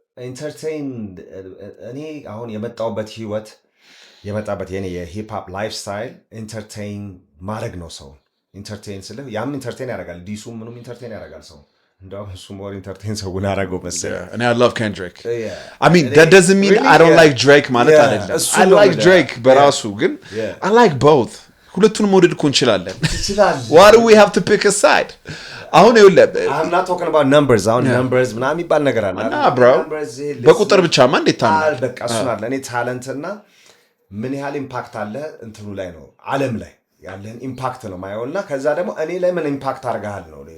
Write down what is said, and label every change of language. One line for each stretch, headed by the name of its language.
Amharic: Entertained እኔ አሁን የመጣውበት ህይወት የመጣበት የኔ የሂፕ ሆፕ ላይፍ ስታይል ኢንተርቴይን ማድረግ ነው። ሰው ኢንተርቴይን ስለ ያም ኢንተርቴይን ያደርጋል። ዲሱ ምንም ኢንተርቴይን ያደርጋል። ሰው እንደውም እሱ ሞር ኢንተርቴይን ሰውን አደረገው መሰለኝ።
English: And I love Kendrick. I mean that doesn't mean I don't like Drake
Amharic: ማለት አይደለም።
English: I like Drake
Amharic: በራሱ ግን
English: I like both.
Amharic: ሁለቱንም መውደድ እኮ እንችላለን።
English: Why do we have to pick a side?
Amharic: አሁን ይኸውልህ
English: I'm not talking about numbers.
Amharic: አሁን numbers ምናምን የሚባል ነገር አለ። bro በቁጥር ብቻማ እንዴት ታምናለህ? በቃ እሱን አለ። እኔ ታለንት እና ምን ያህል ኢምፓክት አለ እንትኑ ላይ ነው ዓለም ላይ ያለን ኢምፓክት ነው ማየውና ከዛ ደግሞ እኔ ላይ ምን ኢምፓክት አርጋሃል ነው